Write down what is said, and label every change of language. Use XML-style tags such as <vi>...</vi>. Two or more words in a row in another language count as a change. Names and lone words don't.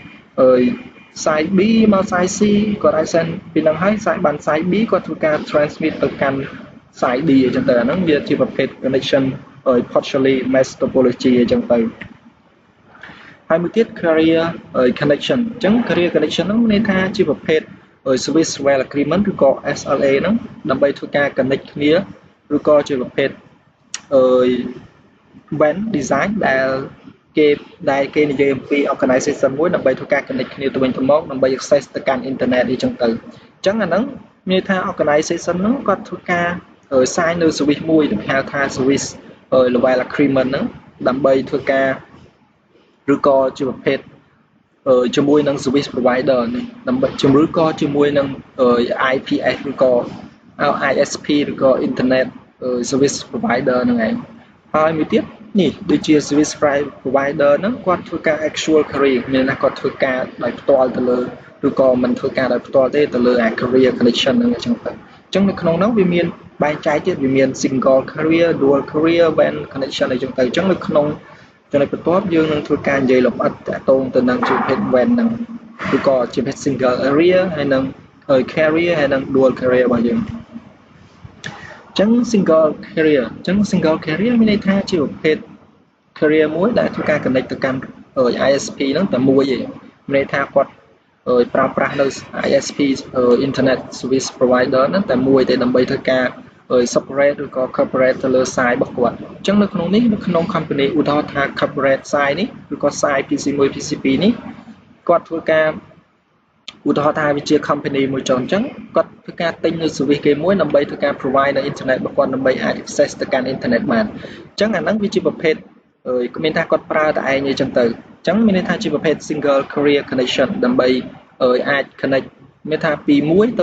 <en>side B</en> <km>មក</km> <en>side C</en> <km>គាត់អាច send ពីនឹងហើយ បាន</km> <en>side B</en> <km>គាត់ធ្វើការ transmit ទៅកាន់</km> <en>side D</en> <km>អញ្ចឹងទៅអាហ្នឹងវាជាប្រភេទ</km> <en>connection partially mesh topology</en> <km>អញ្ចឹងទៅហើយមួយទៀត</km> <en>carrier connection</en> <km>អញ្ចឹង</km> <en>carrier connection</en> <km>ហ្នឹងមានន័យថាជាប្រភេទ</km> <en>service level agreement</en> <km>ឬក៏ SLA ហ្នឹងដើម្បីធ្វើការ connect គ្នាឬក៏ជាប្រភេទ</km> <en>WAN design</en> <km>ដែលគេនិយាយអំពី organization មួយដើម្បីធ្វើការ connect គ្នាទៅវិញទៅមកដើម្បី access ទៅកាន់ internet អីចឹងទៅអញ្ចឹងអាហ្នឹងមានន័យថា organization ហ្នឹងគាត់ធ្វើការ sign នៅ service មួយដែលហៅថា</km> <en>service level agreement</en> <km>ហ្នឹងដើម្បីធ្វើការឬក៏ជាប្រភេទជាមួយនឹង</km> <en>service provider</en> <km>នេះដើម្បីជំរឿក៏ជាមួយនឹង IPS ឬក៏ ISP ឬក៏</km> <en>internet service provider</en> <km>ហ្នឹងឯងហើយមួយទៀតនេះដូចជា</km> <en>service provider</en> <km>ហ្នឹងគាត់ធ្វើការ actual carrier មានន័យថាគាត់ធ្វើការដោយផ្ទាល់ទៅលើឬក៏មិនធ្វើការដោយផ្ទាល់ទេទៅលើ</km> <en>carrier connection</en> <km>ហ្នឹងអញ្ចឹងទៅអញ្ចឹងនៅក្នុងហ្នឹងវាមានបែងចែកទៀតវាមាន</km> <en>single carrier dual carrier WAN connection</en> <km>អីចឹងទៅអញ្ចឹងនៅក្នុងចំណុចបន្ទាប់យើងនឹងធ្វើការនិយាយលម្អិតតាក់ទងទៅនឹងជាប្រភេទ WAN ហ្នឹងឬក៏ជាប្រភេទ</km> <en>single area</en> <km>ហើយនឹង carrier ហើយនឹង</km> <en>dual carrier</en> <km>របស់យើងអញ្ចឹង single carrier មានន័យថាជាប្រភេទ carrier មួយដែលធ្វើការ connect ទៅកាន់ ISP ហ្នឹងតែមួយឯងមានន័យថាគាត់ប្រើប្រាស់នៅ</km> <en>ISP internet service provider</en> <km>ហ្នឹងតែមួយទេដើម្បីធ្វើការseparate ឬក៏ corporate ទៅលើ side របស់គាត់អញ្ចឹងនៅក្នុងនេះនៅក្នុង company ឧទាហរណ៍ថា</km> <en>corporate side</en> <km>នេះឬក៏</km> <en>side PC1 PC2</en> <km>នេះគាត់ធ្វើការឧទាហរណ៍ថាវាជា company មួយចុះអញ្ចឹងគាត់ធ្វើការទិញនៅ service គេមួយដើម្បីធ្វើការ provide នៅ internet របស់គាត់ដើម្បីអាច access ទៅកាន់ internet បានអញ្ចឹងអាហ្នឹងវាជាប្រភេទគ្មានថាគាត់ប្រើតែឯងអីចឹងទៅអញ្ចឹងមានន័យថាជាប្រភេទ</km> <en>single carrier connection</en> <km>ដើម្បីអាច connect មានថាពីមួយទៅ</km>